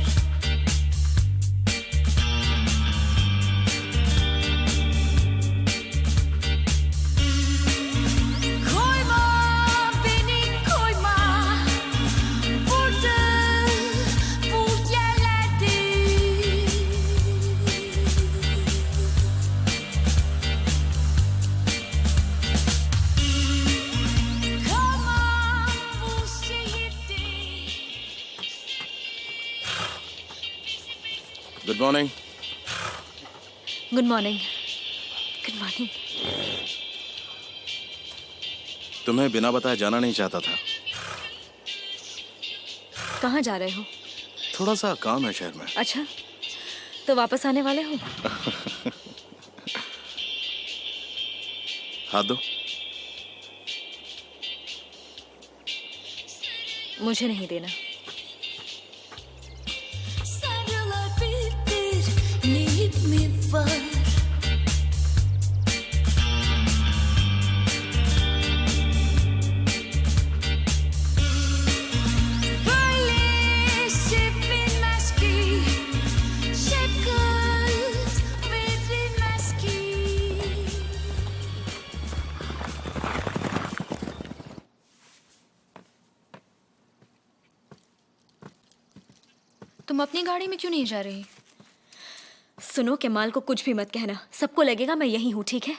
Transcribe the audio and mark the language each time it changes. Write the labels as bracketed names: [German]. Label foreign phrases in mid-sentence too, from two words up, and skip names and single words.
[Turkish] Koyma beni koyma burada bu yerlerde. Kalma bu şehirde. [English] good morning. Good morning. Good morning. [Hindi] तुम्हें बिना बताए जाना नहीं चाहता था। कहाँ जा रहे हो? थोड़ा सा काम है शहर में। अच्छा, तो वापस आने वाले हो? हाथ दो। मुझे नहीं देना। [Turkish] Sarılar bir bir, neyin mi var? Böyle sevilmez ki, şefkat verilmez ki. [Hindi] तुम अपनी गाड़ी में क्यों नहीं जा रही? सुनो, केमाल को कुछ भी मत कहना। सबको लगेगा मैं यही हूँ, ठीक है?